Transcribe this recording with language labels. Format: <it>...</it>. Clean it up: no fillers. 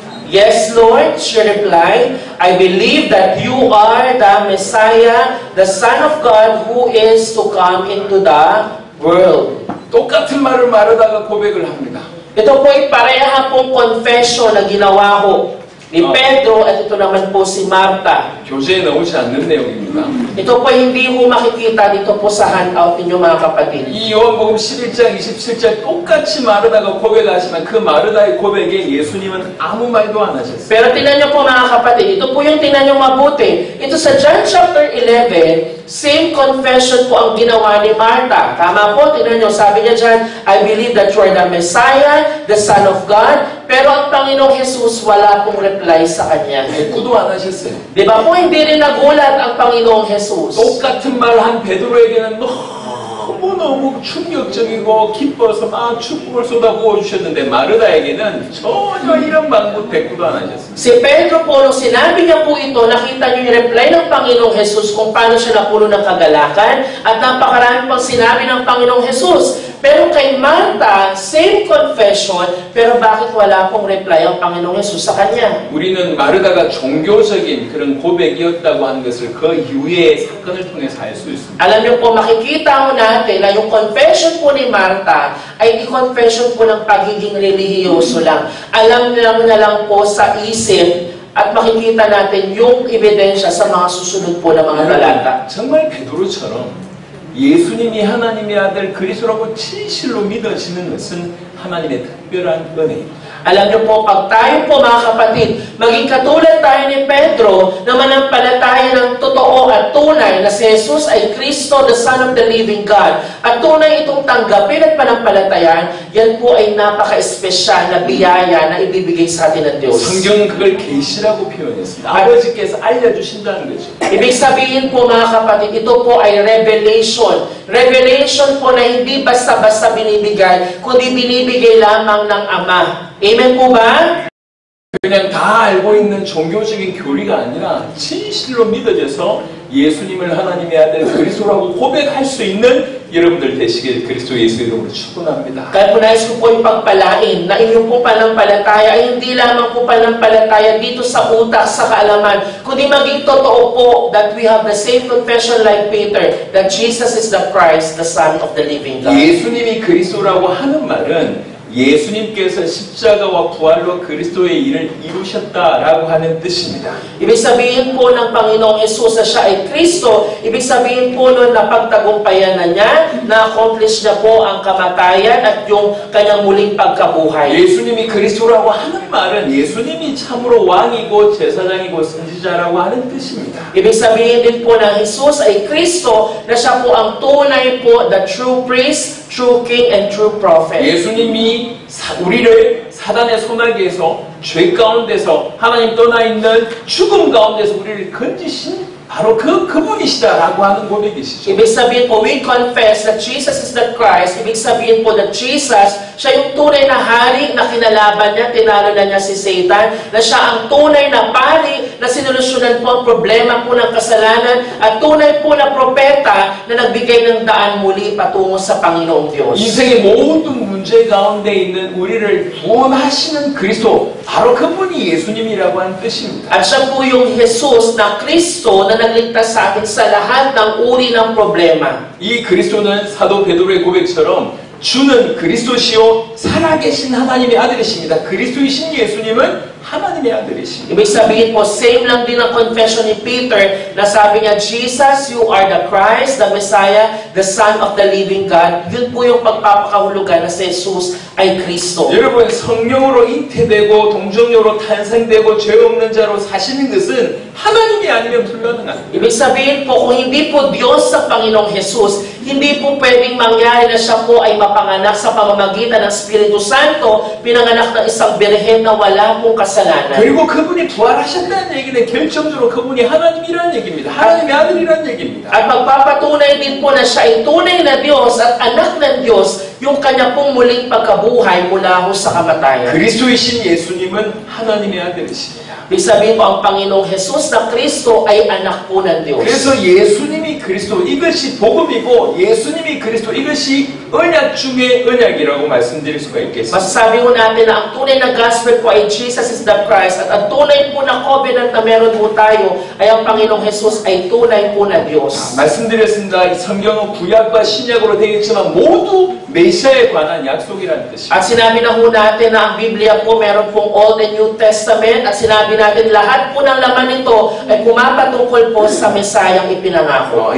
<en>Yes, Lord, she replied, I believe that you are the Messiah, the Son of God who is to come into the world.</en> <ko>똑같은 말을 말하다가 고백을 합니다.</ko> <tl>Ito po ay pareha pong confession na ginawa ko ni Pedro at ito naman po si Marta.</tl> <ko>교재에 나오지 않는 내용입니다.</ko> <tl>Ito po hindi mo makikita dito po sa handout ninyo mga kapatid.</tl> <ko>이 요한복음 11장 27절 똑같이 마르다가 고백하지만 그 마르다의 고백에 예수님은 아무 말도 안 하셨어요.</ko> <tl>Pero tingnan nyo po mga kapatid, ito po yung tingnan nyo mabuti. Ito sa John chapter 11, same confession po ang ginawa ni Marta. Tama po, tingnan nyo, sabi niya dyan,</tl> <en>I believe that you are the Messiah, the Son of God.</en> <tl>Pero ang Panginoong Jesus wala pong reply sa kanya.</tl> <ko>대꾸도 안 하셨어요.</ko> <tl>Di ba po hindi rin nagulat ang Panginoong Jesus?</tl> <ko>똑같은 말 한 베드로에게는 너무 너무너무 충격적이고 기뻐서 막 축복을 쏟아부어 주셨는데 마르다에게는 전혀 이런 방법 대꾸도 안 하셨습니다.</ko> <tl>Si Pedro po, nung sinabi niya po ito, nakita niyo yung reply ng Panginoong Jesus kung paano siya napuno ng kagalakan at napakarami pang sinabi ng Panginoong Jesus. Pero kay Martha, same confession, pero bakit wala pong reply ang Panginoong Jesus sa kanya?</tl> <ko>우리는 마르다가 종교적인 그런 고백이었다고 하는 것을 그 이후의 사건을 통해서 알 수 있습니다.</ko> <tl>Alam niyo po, makikita ho natin na yung confession po ni Martha ay i-confession po ng pagiging relihiyoso lang. Alam na lang po sa isip at makikita natin yung ebidensya sa mga susunod po na mga talata.</tl> <ko>정말 베드로처럼 예수님이 하나님의 아들 그리스도라고 진실로 믿어지는 것은 하나님의 특별한 은혜입니다.</ko> <tl>Alam niyo po, pag tayo po mga kapatid, maging katulad tayo ni Pedro na manampalataya ng totoo at tunay na si Jesus ay Kristo,</tl> <en>the Son of the Living God,</en> <tl>at tunay itong tanggapin at panampalatayaan, yan po ay napaka-espesyal na biyaya na ibibigay sa atin ng Diyos.</tl> <ko>성경은 그걸 계시라고 표현했습니다. 아버지께서 알려주신다는 거죠.</ko> <tl>Ibig sabihin po mga kapatid, ito po ay revelation. Revelation po na hindi basta-basta binibigay, kundi binibigay lamang ng Ama. Amen po ba?</tl> <ko>그냥 다 알고 있는 종교적인 교리가 아니라 진실로 믿어져서 예수님을 하나님의 아들 그리스도라고 고백할 수 있는 여러분들 되시길 그리스도 예수 이름으로 축원합니다.</ko> <tl>Kaya po nais ko po ipagpalain na inyong po panampalataya ay hindi lamang po panampalataya dito sa utak, sa kaalaman, kundi maging totoo po</tl> <en>that we have the same confession like Peter, that Jesus is the Christ, the Son of the living God.</en> <ko>예수님이 그리스도라고 하는 말은 예수님께서 십자가와 부활로 그리스도의 일을 이루셨다라고 하는 뜻입니다.</ko> <tl>Ibig sabihin po ng Panginoong Jesus na siya ay Kristo, ibig sabihin po nun na pagtagumpayan na niya, na-accomplish niya po ang kamatayan at yung kanyang muling pagkabuhay.</tl> <ko>예수님이 그리스도라고 하는 말은 예수님이 참으로 왕이고 제사장이고 선지자라고 하는 뜻입니다.</ko> <tl>Ibig sabihin din po ng Jesus ay Kristo na siya po ang tunay po,</tl> <en>the true priest, true king, and true prophet.</en> <ko>예수님이 우리를 사단의 소나기에서 죄 가운데서 하나님 떠나 있는 죽음 가운데서 우리를 건지신 바로 그분이시다라고 하는 고백이시죠.</ko> <tl>Ibig sabihin po,</tl> <en>we confess that Jesus is the Christ.</en> <tl>Ibig sabihin po that Jesus, siya yung tunay na hari na kinalaban niya, tinalo na niya si Satan, na siya ang tunay na pari na sinolusyonan po ang problema po ng kasalanan at tunay po na propeta na nagbigay ng daan muli patungo sa Panginoong Diyos.</tl> <ko>인생의 모든 문제 가운데 있는 우리를 구원하시는 그리스도, 바로 그분이 예수님이라고 하는 뜻입니다.</ko> <tl>At siya po yung Jesus na Kristo na nagligtas sa atin sa lahat ng uri ng problema.</tl> <ko>이 그리스도는 사도 베드로의 고백처럼 주는 그리스도시요 살아계신 하나님의 아들이십니다. 그리스도이신 예수님은 하나님의 아들이십니다.</ko> <tl>Ibig sabihin po, same lang din ang confession ni Peter na sabi niya,</tl> <en>Jesus, you are the Christ, the Messiah, the Son of the living God.</en> <tl>Yun po yung pagpapakahulugan na si Jesus ay Kristo.</tl> <ko>여러분, 성령으로 잉태되고 동정녀로 탄생되고 죄 없는 자로 사시는 것은 하나님이 아니면 불가능합니다.</ko> <tl>Ibig sabihin po, kung hindi po Diyos sa Panginoong Jesus, hindi po pwedeng mangyari na siya po ay mapanganak sa pamamagitan ng Espiritu Santo, pinanganak ng isang birhen na wala pong kasalanan.</tl> <ko>그리고 그분이 부활하셨다는 얘기는 결정적으로 그분이 하나님이라는 얘기입니다. 하나님의 아들이라는 얘기입니다.</ko> <tl>At magpapatunay din po na siya ay tunay na Diyos at anak ng Diyos, yung kanya pong muling pagkabuhay mula ho sa kamatayan.</tl> <ko>그리스도이신 예수님은 하나님의 아들이십니다.</ko> <tl>Ibig sabihin po, ang Panginoong Jesus na Kristo ay anak po ng Diyos.</tl> <ko>그래서 예수님이 그리스도, 이것이 복음이고 예수님이 그리스도, 이것이 언약 중에 언약이라고 말씀드릴 수가 있겠습니다.</ko> <tl>Masasabi ho natin na ang tunay na gospel po ay</tl> <en>Jesus is the Christ</en> <tl>at ang tunay po na covenant na meron po tayo ay ang Panginoong Jesus ay tunay po na Diyos.</tl> <ko>말씀드렸습니다. 이 성경은 구약과 신약으로 되어 있지만 모두 메시아에 관한 약속이라는 뜻입니다.</ko> <tl>At sinabi na ho natin na ang Biblia po meron pong Old and New Testament at sinabi natin lahat po ng laman nito ay pumapatungkol po sa Mesayang ipinangako.</tl>